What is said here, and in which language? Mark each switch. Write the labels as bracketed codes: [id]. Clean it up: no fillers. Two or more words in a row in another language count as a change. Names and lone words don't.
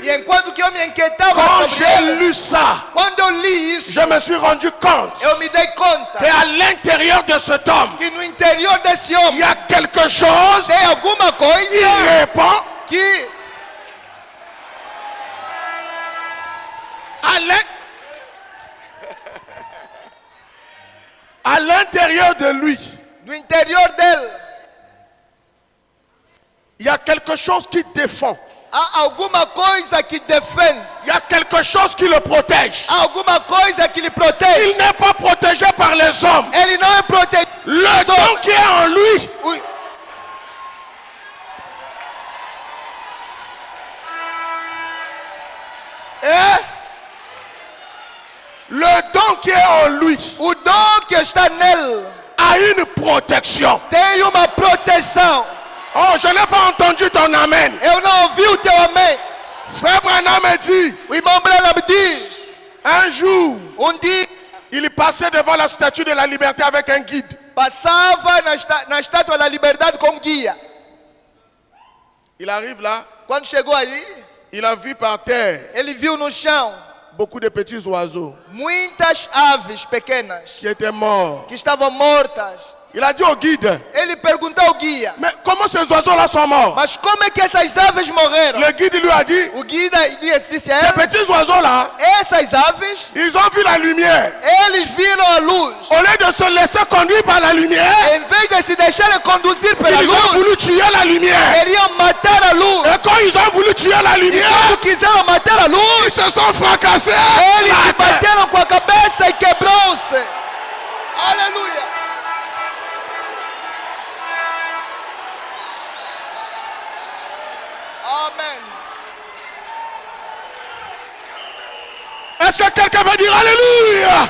[pt] E enquanto que eu me inquietava [fr] quand [pt] sobre [fr] j'ai [pt] ele, [fr] lu ça, [pt] quando eu li isso, [fr] je me suis rendu compte [pt] eu me dei conta [fr] qu'à l'intérieur de cet homme, [pt] que no interior desse [fr] il [pt] homem [fr] y a quelque chose [pt] tem alguma [fr] qui [pt] coisa [fr] répond [pt] que [fr] à l'intérieur de lui. [pt] no interior dele [fr] Il y a quelque chose qui défend. [pt] há alguma coisa que defende, [fr] Il y a quelque chose qui le protège. [pt] há alguma coisa que lhe protege. [fr] Il n'est pas protégé par les hommes. [pt] Ele não é protegido. [fr] Le don qui est en lui, le don qui est en lui [pt] O dom que está nele [fr] a une protection. [pt] tem uma proteção. [fr] Oh, je n'ai pas entendu ton amen. [pt] Eu não ouvi o teu amém. [fr] Frère Branham me dit, [pt] O irmão Branham diz: [fr] un jour, [pt] dia [fr] il passait devant la statue de la liberté avec un guide. [pt] passava na estátua da liberdade com guia. [fr] Il arrive là, [pt] Quando chegou ali, [fr] il a vu par terre [pt] ele viu no chão [fr] beaucoup de petits oiseaux [pt] muitas aves pequenas [fr] qui étaient morts. [pt] que estavam mortas. [fr] Il a dit au guide, [pt] Ele perguntou ao guia: [fr] mais comment ces oiseaux-là sont morts? [pt] mas como é que essas aves morreram? [fr] Le guide lui a dit, [pt] O guia disse a [fr] ces [pt] ele: [fr] petits oiseaux-là, [pt] essas aves, [fr] ils ont vu la lumière. [pt] eles viram a luz. [fr] Au lieu de se laisser conduire par la lumière, [pt] Em vez de se deixarem conduzir pela [fr] ils ont [pt] luz, [fr] voulu tuer la lumière. [pt] queriam matar a luz. [fr] Et quand ils ont voulu tuer la [pt] E [fr] lumière, [pt] quando quiseram matar a [fr] ils [pt] luz, [fr] se sont fracassés. [pt] eles se bateram com a cabeça e quebrou-se. Aleluia. Amém. [fr] Est-ce que quelqu'un va dire Alléluia?